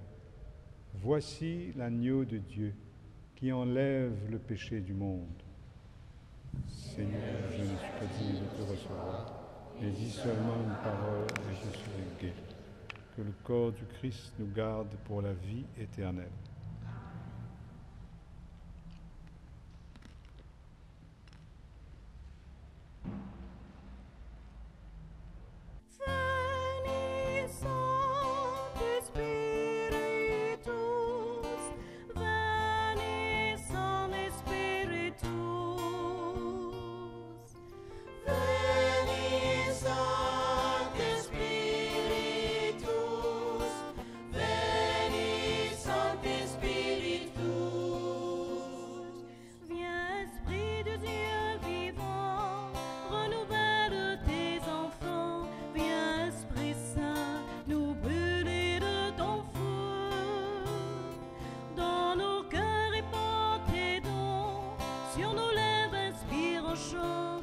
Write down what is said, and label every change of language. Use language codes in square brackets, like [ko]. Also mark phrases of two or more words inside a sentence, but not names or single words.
[fr] Voici l'agneau de Dieu qui enlève le péché du monde. Seigneur, je ne suis pas digne de te recevoir, mais dis seulement une parole et je serai guéri. Que le corps du Christ nous garde pour la vie éternelle. [la] Veni, Sancte Spiritus, veni, Sancte Spiritus, veni, Sancte Spiritus, veni, Sancte Spiritus. [fr] Viens, Esprit de Dieu vivant, renouvelle tes enfants. Viens, Esprit Saint, nous brûler de ton feu. Dans nos cœurs répand tes dons, sur nos lèvres inspire un chant.